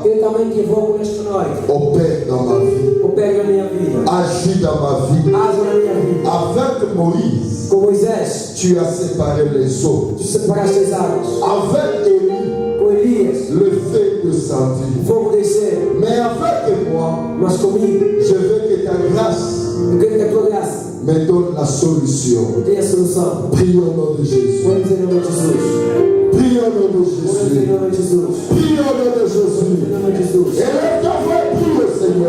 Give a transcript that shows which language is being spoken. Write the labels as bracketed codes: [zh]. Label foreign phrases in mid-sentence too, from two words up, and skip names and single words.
[pt] Eu também te invoco nesta noite. [fr] Opère dans ma vie. [pt] Opere na minha vida. [fr] Agis dans ma vie. [pt] Age na minha vida. [fr] Avec Moïse, [pt] Com Moisés, [fr] tu as séparé les eaux. [pt] tu separaste as águas. [fr] Avec Élie, [pt] Com Elias, [fr] le feu descendit. [pt] o fogo desceu. [fr] Mais avec moi, [pt] Mas comigo, [fr] je veux que ta grâce [pt] eu quero que a tua graça [fr] me donne la solution. [pt] dê a solução. [fr] Prie au nom de Jésus. [pt] Oremos em nome de Jesus. [fr] Prie au nom de [pt] Oremos em [fr] Jésus. [pt] nome de Jesus. [fr] Prie au nom de Jésus. [pt] Em nome de Jesus. [fr] Élève ta voix et prie le Seigneur.